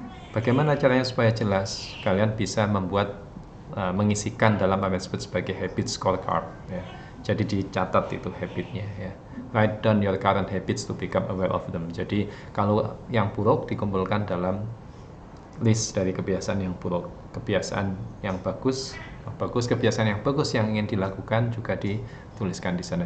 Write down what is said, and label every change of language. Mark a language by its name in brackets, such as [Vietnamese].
[Indonesian] Bagaimana caranya supaya jelas? Kalian bisa membuat mengisikan dalam apa yang disebut sebagai habit scorecard ya. Jadi dicatat itu habitnya ya. [English] Write down your current habits to become aware of them. [Indonesian] Jadi kalau yang buruk dikumpulkan dalam list dari kebiasaan yang buruk. Kebiasaan yang bagus, kebiasaan yang bagus yang ingin dilakukan juga dituliskan di sana.